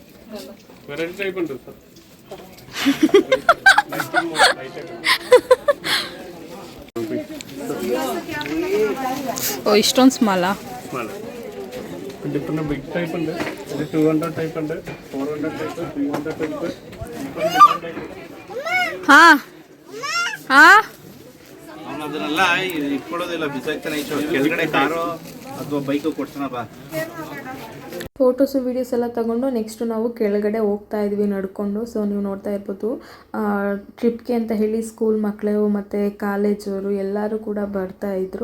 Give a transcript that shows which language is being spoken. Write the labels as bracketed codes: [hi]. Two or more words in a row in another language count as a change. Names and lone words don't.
[kn] ಓ ಇಷ್ಟೊಂದು ಸ್ಮಾಲಾ? [en] different big type [ml] ഉണ്ട്, ഇത് 200 ടൈപ്പ് ഉണ്ട്, 400 ടൈപ്പ്, 300 ടൈപ്പ്. ಹಾ ಹಾ [kn] ಅವನು ಅದನ್ನೆಲ್ಲ ಇಟ್ಕೊಳ್ಳೋದಿಲ್ಲ, ಬಿಸಾಕ್ತಾನೆ. ಕೆಳಗಡೆ ಕಾರು ಅಥವಾ ಬೈಕು ಕೊಡ್ತಾನ ಬಾ. [en] photos videos [kn] ಎಲ್ಲ ತಗೊಂಡು ನೆಕ್ಸ್ಟು ನಾವು ಕೆಳಗಡೆ ಹೋಗ್ತಾ ಇದ್ವಿ ನಡ್ಕೊಂಡು. ಸೊ ನೀವು ನೋಡ್ತಾ ಇರ್ಬೋದು ಟ್ರಿಪ್ಗೆ ಅಂತ ಹೇಳಿ ಸ್ಕೂಲ್ ಮಕ್ಕಳು ಮತ್ತು ಕಾಲೇಜವರು ಎಲ್ಲರೂ ಕೂಡ ಬರ್ತಾಯಿದ್ರು.